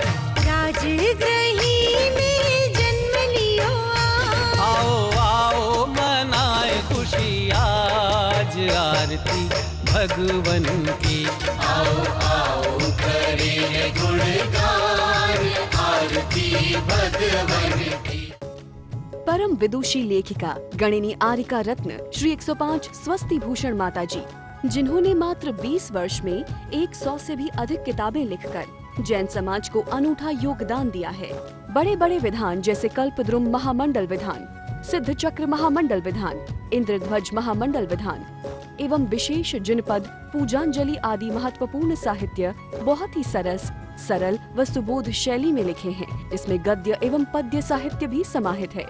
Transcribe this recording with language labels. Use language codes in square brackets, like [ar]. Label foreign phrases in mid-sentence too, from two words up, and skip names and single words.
[hi] राजगृही में जन्म लियो आप, आओ आओ मनाए खुशी आज आरती भगवन की, आओ आओ करे गुणगान आरती भगवन की। परम विदुषी लेखिका गणिनी आरिका रत्न श्री 105 स्वस्ति भूषण माता जी, जिन्होंने मात्र 20 वर्ष में 100 से भी अधिक किताबें लिखकर जैन समाज को अनूठा योगदान दिया है। बड़े बड़े विधान जैसे कल्पद्रुम महामंडल विधान, सिद्ध चक्र महामंडल विधान, इंद्रध्वज महामंडल विधान एवं विशेष जिनपद, पूजांजलि आदि महत्वपूर्ण साहित्य बहुत ही सरल व सुबोध शैली में लिखे हैं, जिसमें गद्य एवं पद्य साहित्य भी समाहित है।